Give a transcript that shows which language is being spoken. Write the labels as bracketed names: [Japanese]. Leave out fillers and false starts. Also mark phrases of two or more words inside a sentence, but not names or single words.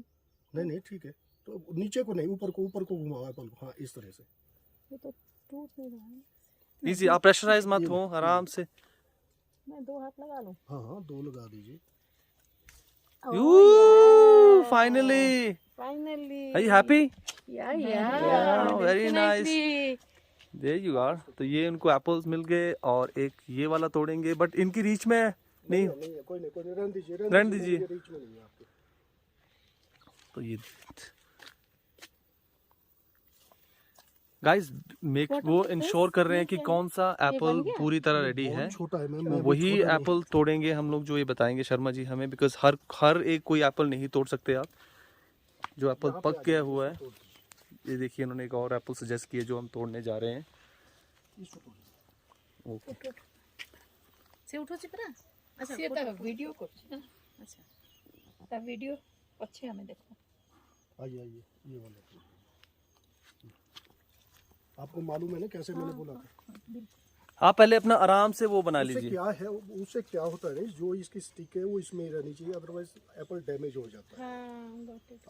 [Hindi] नहीं ठीक है, तो नीचे को नहीं ऊपर को घुमाओ एप्पल को, हाँ इस तरह से। ये तो टूट नहीं रहा है। इजी, आप प्रेशराइज मत हो, आराम से। मैं 2 हाथ लगा लूँ। हाँ 2 लगा दीजिए। [English] you finally, फाइनली are you happy? या very nice, there you are. [Hindi] तो ये उनको एप्पल्स मिल गए और एक ये वाला तोड़ेंगे, बट इनकी रीच में नहीं। नहीं कोई नहीं रहने दीजिए, रहने दीजिए। ये रीच में नहीं है आपके। तो ये गाइस मेक वो इंश्योर कर रहे हैं कि कौन सा एप्पल पूरी तरह रेडी है। छोटा है मैम, वही एप्पल तोड़ेंगे हम लोग जो ये बताएंगे शर्मा जी हमें, बिकॉज हर एक कोई एप्पल नहीं तोड़ सकते आप। जो एप्पल पक गया हुआ है, ये देखिए इन्होंने एक और एप्पल सजेस्ट किया जो हम तोड़ने जा रहे हैं। ओके से उठो चिपरा। अच्छा [Odia] ସିଏ ତା ଭିଡ଼ିଓ କରୁଛି ନା। [Hindi] अच्छा [Odia] ତା ଭିଡ଼ିଓ ଅଛି, ଆମେ ଦେଖୁ। [Hindi] आइए ये वाला। आपको मालूम है ना कैसे मैंने बोला था? आप पहले अपना आराम से वो बना उससे लीजिए। क्या है, उससे क्या होता है ना, जो इसकी स्टिक है वो इसमें ही रहनी चाहिए, अदरवाइज एप्पल डैमेज हो जाता है। [English] हाँ got it.